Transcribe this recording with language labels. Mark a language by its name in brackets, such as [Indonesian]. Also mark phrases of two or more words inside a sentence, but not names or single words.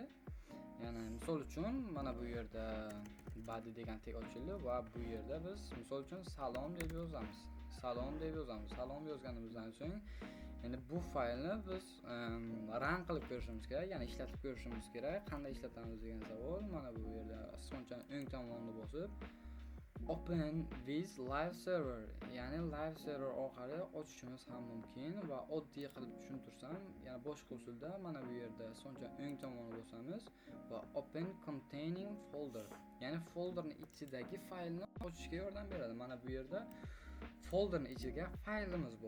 [Uzbek] Ya'ni misol uchun mana bu yerda body degan tag ochildi va bu yerda biz misol uchun salom deb yozamiz. Salom yozganimizdan so'ng endi bu faylni biz run qilib ko'rishimiz kerak, ya'ni ishlatib ko'rishimiz kerak. Qanday ishlatamiz degan savol. Mana bu yerda sichqonchani o'ng tomonini bosib [English] Open with live server, [Uzbek] ya'ni [English] live server [Uzbek] orqali ochishimiz ham mumkin va oddiy qilib tushuntirsam, ya'ni boshqa usulda mana bu yerda so'ncha o'ng tomonni bosamiz va [English] open containing folder, [Uzbek] ya'ni folderning ichidagi faylni ochishga yordam beradi. Mana bu yerda folderning ichiga faylimiz bor.